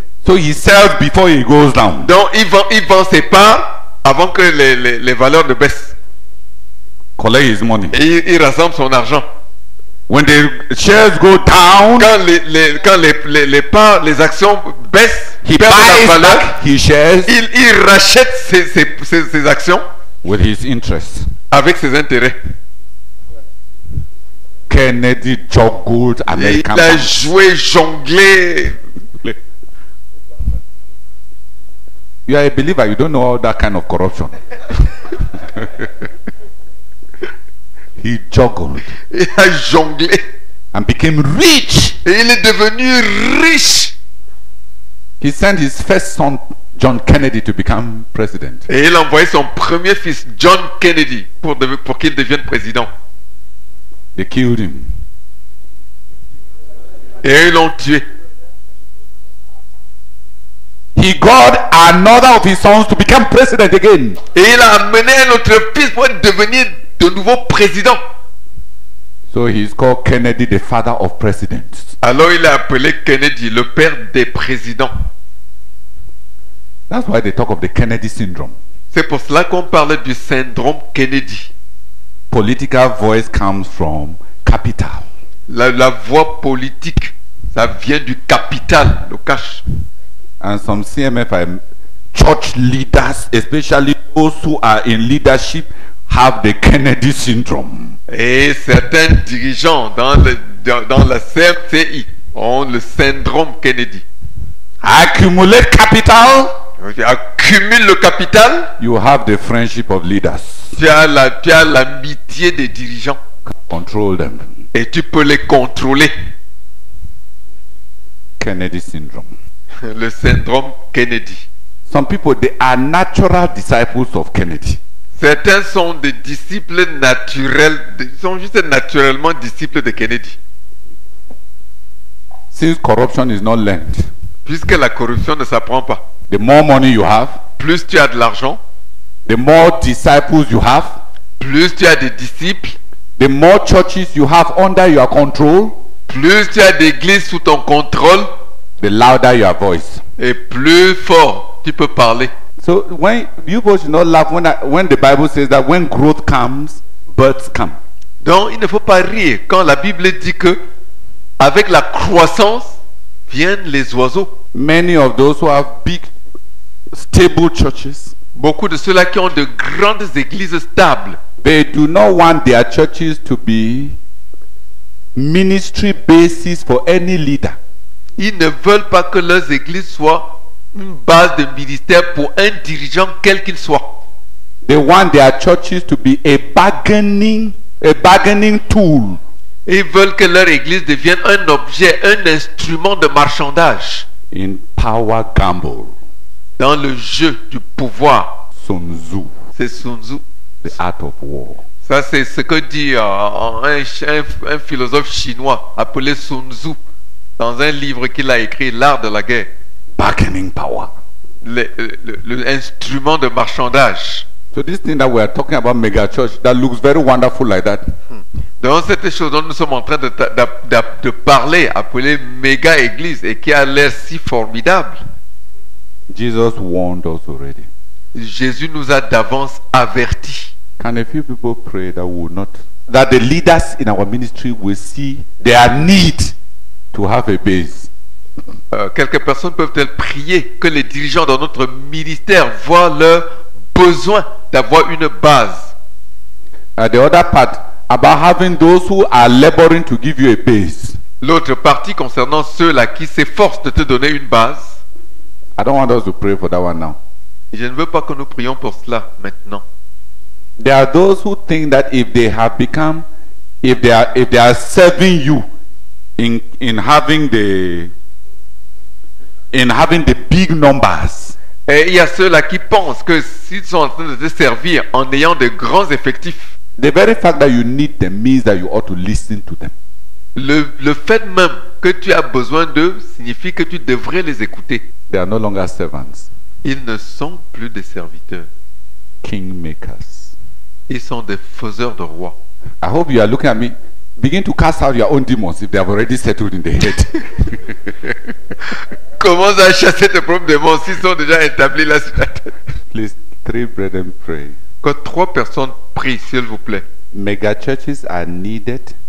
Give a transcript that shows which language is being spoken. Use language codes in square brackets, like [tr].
[en] So he sells before he goes down. [fr] Donc il vend ses parts avant que les valeurs ne baissent. [en] Collect his money. [fr] Et il rassemble son argent. [en] When the shares go down, [fr] Quand les actions baissent, [en] he [fr] perdent la [en] buys [fr] valeur, [en] back his shares [fr] il rachète ses actions [en] with his interests. [fr] avec ses intérêts. [en] Kennedy juggled [fr] Et [en] American [fr] il a [en] banks. [fr] joué, jonglé. [en] You are a believer, you don't know all that kind of corruption. He juggled [fr] Il a jonglé. [en] and became rich. [fr] Et il est devenu riche. [en] He sent his first son, John Kennedy, to become president. [fr] Et il a envoyé son premier fils, John Kennedy, pour qu'il devienne président. [en] They killed him. [fr] Et ils l'ont tué. [en] He got another of his sons to become president again. [fr] Et il a amené un autre fils pour devenir de nouveau président. [en] So he's called Kennedy, the father of presidents. [fr] Alors il a appelé Kennedy le père des présidents. [en] That's why they talk of the Kennedy syndrome. [fr] C'est pour cela qu'on parle du syndrome Kennedy. [en] Political voice comes from capital. [fr] La voix politique, ça vient du capital, le cash. [en] And some CMFI church leaders, especially those who are in leadership, have the Kennedy syndrome. [fr] Et certains dirigeants dans la CMCI ont le syndrome Kennedy. [en] Accumulate capital, [fr] Accumule le capital, [en] you have the friendship of leaders. [fr] tu as l'amitié des dirigeants [en] Control them. [fr] et tu peux les contrôler. [en] Kennedy syndrome. [fr] Le syndrome Kennedy. [en] Some people, they are natural disciples of Kennedy. [fr] Certains sont des disciples naturels, ils sont juste naturellement disciples de Kennedy. [en] Since corruption is not learned, [fr] Puisque la corruption ne s'apprend pas. [en] the more money you have, [fr] Plus tu as de l'argent, [en] the more disciples you have, [fr] plus tu as des disciples, [en] the more churches you have under your control, [fr] plus tu as d'églises sous ton contrôle, [en] the louder your voice. [fr] et plus fort tu peux parler. [en] So when you both should not laugh when the Bible says that when growth comes, birds come. [fr] Donc il ne faut pas rire quand la Bible dit que avec la croissance viennent les oiseaux. [en] Many of those who have big, stable churches, [fr] Beaucoup de ceux-là qui ont de grandes églises stables, [en] they do not want their churches to be ministry basis for any leader. [fr] ils ne veulent pas que leurs églises soient une base de ministère pour un dirigeant quel qu'il soit. [en] They want their churches to be a bargaining tool. [fr] Ils veulent que leur église devienne un objet, un instrument de marchandage [en] In power gamble. [fr] dans le jeu du pouvoir. [en] Sun Tzu, [fr] C'est Sun Tzu. [en] the art of war. [fr] Ça, c'est ce que dit un philosophe chinois appelé Sun Tzu dans un livre qu'il a écrit, L'art de la guerre. [en] Bargaining power. [fr] L'instrument de marchandage. [en] So this thing that we are talking about, mega church, that looks very wonderful like that. [fr] Donc cette chose dont nous sommes en train de parler, appelée méga église, et qui a l'air si formidable, [en] Jesus warned us already. [fr] Jésus nous a d'avance avertis. [en] Can a few people pray that we will not, that the leaders in our ministry will see their need to have a base? [fr] Quelques personnes peuvent-elles prier que les dirigeants dans notre ministère voient leur besoin d'avoir une base? [en] The other part, about having those who are laboring to give you a base. [fr] L'autre partie concernant ceux-là qui s'efforcent de te donner une base. [en] I don't want us to pray for that one now. [fr] Je ne veux pas que nous prions pour cela maintenant. [en] There are those who think that if they have become, if they are serving you in having the big numbers, [fr] Et il y a ceux-là qui pensent que s'ils sont en train de te servir en ayant de grands effectifs, [en] the very fact that you need them means that you ought to listen to them. [fr] le fait même que tu as besoin d'eux signifie que tu devrais les écouter. [en] They are no longer servants, [fr] Ils ne sont plus des serviteurs. [en] kingmakers. [fr] Ils sont des faiseurs de rois. [en] I hope you are looking at me. Begin to cast out your own demons if they have already settled in the head. [fr] Commence à chasser tes propres démons s'ils sont déjà établis là sur la tête. [en] Please, 3 brethren, pray. [fr] Que 3 personnes prient, s'il vous plaît. [en] Mega churches are needed